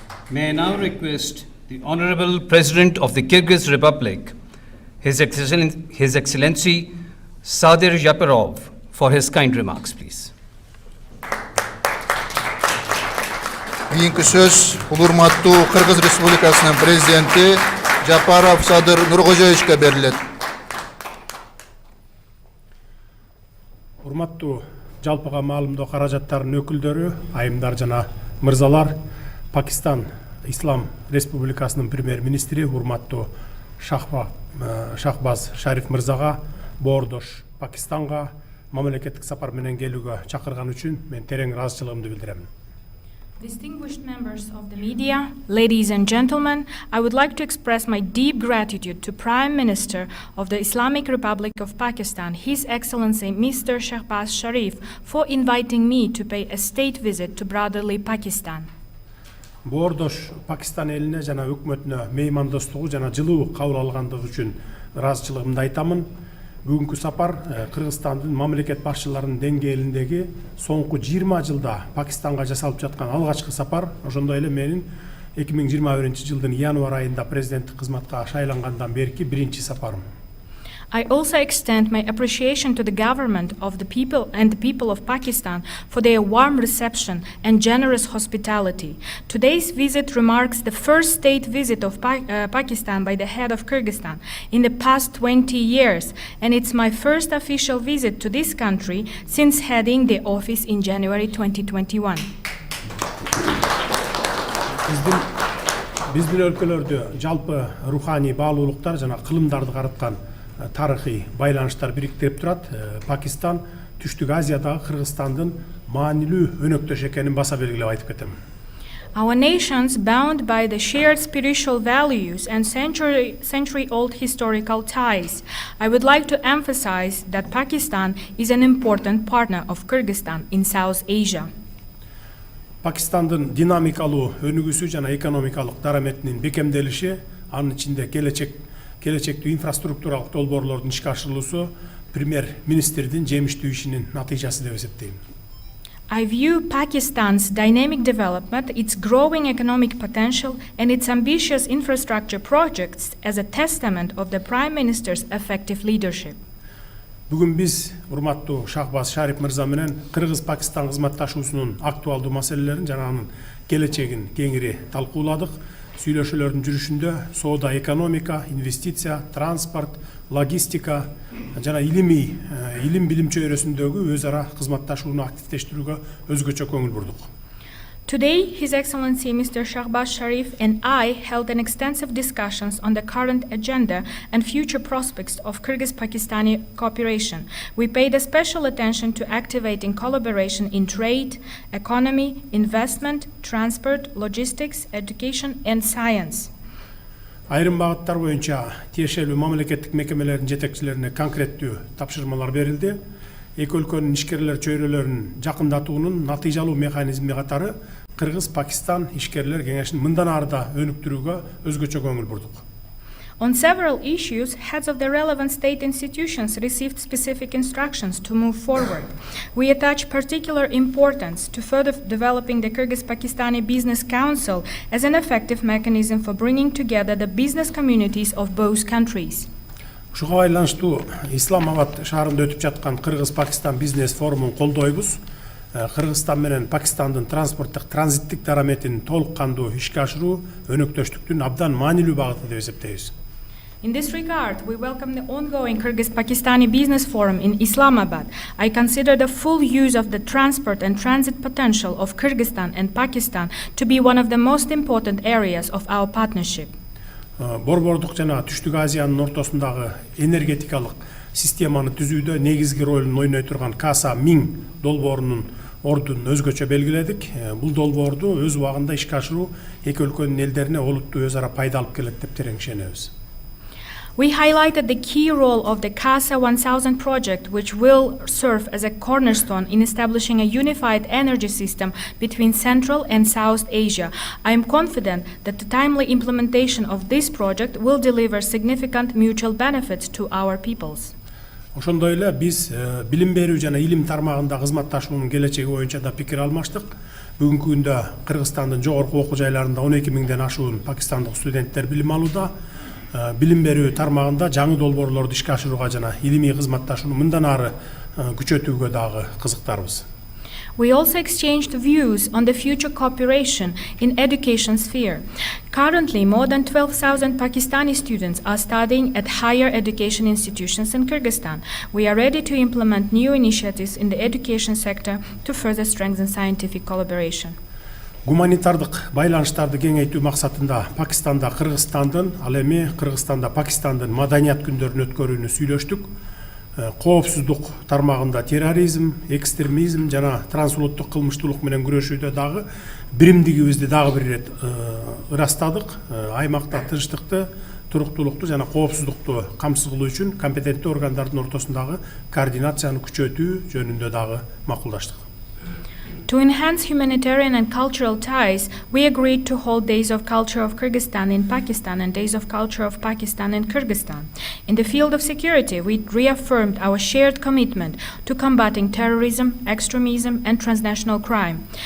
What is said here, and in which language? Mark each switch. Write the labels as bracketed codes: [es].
[en] May I now request the Honorable President of the Kyrgyz Republic, His Excellency Sadir Japarov, for his kind remarks, please. [ky] Keyinki söz urmattuu Kırgız Respublikasının prezidenti Japarov Sadir Nurg'o'jevичке берилет. Урматтуу жалпыга маалымдоо каражаттарынын өкүлдөрү, айымдар жана мырзалар, Пакистан Ислам Республикасынын премьер-министри урматтуу Shehbaz Sharif мырзага боордош Пакистанга мамлекеттик сапар менен келүүгө чакырган үчүн мен терең ыраазычылыгымды билдирем. [en] Distinguished members of the media, ladies and gentlemen, I would like to express my deep gratitude to Prime Minister of the Islamic Republic of Pakistan, His Excellency Mr. Shehbaz Sharif, for inviting me to pay a state visit to brotherly Pakistan. [ky] Боордош Пакистан элине жана өкмөтүнө меймандостугу жана жылуу кабыл алгандыгы үчүн ыраазычылыгымды айтамын. Бүгүнкү сапар Кыргызстандын мамлекет башчыларынын деңгээлиндеги соңку 20 жылда Пакистанга жасалып жаткан алгачкы сапар, ошондой эле менин 2021-жылдын январь айында президенттик кызматка шайлангандан берки биринчи сапарым. [en] I also extend my appreciation to the government of the people and the people of Pakistan for their warm reception and generous hospitality. Today's visit remarks the first state visit of Pakistan by the head of Kyrgyzstan in the past 20 years, and it's my first official visit to this country since heading the office in January 2021. [ky] Биздин өлкөлөрдө жалпы руханий баалуулуктар жана кылымдарды караткан тарыхый байланыштар бириктирип турат. Пакистан Түштүк Азиядагы Кыргызстандын маанилүү өнөктөш экенин баса белгилеп айтып кетем. [en] Our nations, bound by the shared spiritual values and century-old historical ties, I would like to emphasize that Pakistan is an important partner of Kyrgyzstan in South Asia. [ky] Пакистандын динамикалуу өнүгүүсү жана экономикалык дараметинин бекемделиши, анын ичинде келечектүү инфраструктуралык долбоорлордун ишке ашырылуусу премьер-министрдин жемиштүү ишинин натыйжасы деп эсептейм. [en] I view Pakistan's dynamic development, its growing economic potential, and its ambitious infrastructure projects as a testament of the Prime Minister's effective leadership. [ky] Бүгүн биз урматтуу Shehbaz Sharif мырза менен Кыргыз-Пакистан кызматташуусунун актуалдуу маселелерин жана анын келечегин кеңири талкууладык. Сүйлөшүүлөрдүн жүрүшүндө соода, экономика, инвестиция, транспорт, логистика жана илим билим чөйрөсүндөгү өз ара кызматташууну активдештирүүгө өзгөчө көңүл бурдук. [en] Today, His Excellency Mr. Shehbaz Sharif and I held an extensive discussions on the current agenda and future prospects of Kyrgyz-Pakistani cooperation. We paid a special attention to activating collaboration in trade, economy, investment, transport, logistics, education and science. [ky] Айрым багыттар боюнча тиешелүү мамлекеттик мекемелердин жетекчилерине конкреттүү тапшырмалар берилди. Эки өлкөнүн ишкерлер чөйрөлөрүн жакындатуунун натыйжалуу механизми катары Кыргыз-Пакистан ишкерлер кеңешин мындан ары да өнүктүрүүгө өзгөчө көңүл бурдук. [en] On several issues, heads of the relevant state institutions received specific instructions to move forward. We attach particular importance to further developing the Kyrgyz-Pakistani Business Council as an effective mechanism for bringing together the business communities of both countries. [ky] Ушуга байланыштуу Исламабад шаарында өтүп жаткан Кыргыз-Пакистан бизнес форумун колдойбуз. Кыргызстан менен Пакистандын транспорттук транзиттик дараметин толук кандуу ишке ашыруу өнөктөштүктүн абдан маанилүү багыты деп эсептейбиз. [en] In this regard, we welcome the ongoing Kyrgyz-Pakistani Business Forum in Islamabad. I consider the full use of the transport and transit potential of Kyrgyzstan and Pakistan to be one of the most important areas of our partnership. [ky] Борбордук жана Түштүк Азиянын ортосундагы энергетикалык системаны түзүүдө негизги ролун ойной турган Каса-1000 долбоорунун ордун өзгөчө белгиледик. Бул долбоорду өз убагында ишке ашыруу эки өлкөнүн элдерине олуттуу өз ара пайда алып келет деп терең ишенебиз. [en] We highlighted the key role of the CASA 1000 project, which will serve as a cornerstone in establishing a unified energy system between Central and South Asia. I am confident that the timely implementation of this project will deliver significant mutual benefits to our peoples. [ky] Ошондой эле биз билим берүү жана илим тармагында кызматташуунун келечеги боюнча да пикир алмаштык. Бүгүнкү күндө Кыргызстандын жогорку окуу жайларында 12 миңден ашуун пакистандык студенттер билим алууда. Билим берүү тармагында жаңы долбоорлорду ишке ашырууга жана илимий кызматташууну мындан ары күчөтүүгө дагы кызыктарбыз. [en] We also exchanged views on the future cooperation in education sphere. Currently, more than 12,000 Pakistani students are studying at higher education institutions in Kyrgyzstan. We are ready to implement new initiatives in the education sector to further strengthen scientific collaboration. [ky] Гуманитардык байланыштарды кеңейтүү максатында Пакистанда Кыргызстандын, ал эми Кыргызстанда Пакистандын маданият күндөрүн өткөрүүнү сүйлөштүк. коопсуздук тармагында терроризм, экстремизм жана трансулуттук кылмыштуулук менен күрөшүүдө дагы биримдигибизди дагы бир ирет ырастадык. Аймакта тынчтыкты, туруктуулукту жана коопсуздукту камсыз кылуу үчүн компетенттүү органдардын ортосундагы координацияны күчөтүү жөнүндө дагы макулдаштык. [en] To enhance humanitarian and cultural ties, we agreed to hold Days of Culture of Kyrgyzstan in Pakistan and Days of Culture of Pakistan in Kyrgyzstan. In the field of security, we reaffirmed our shared commitment to combating terrorism, extremism, and transnational crime.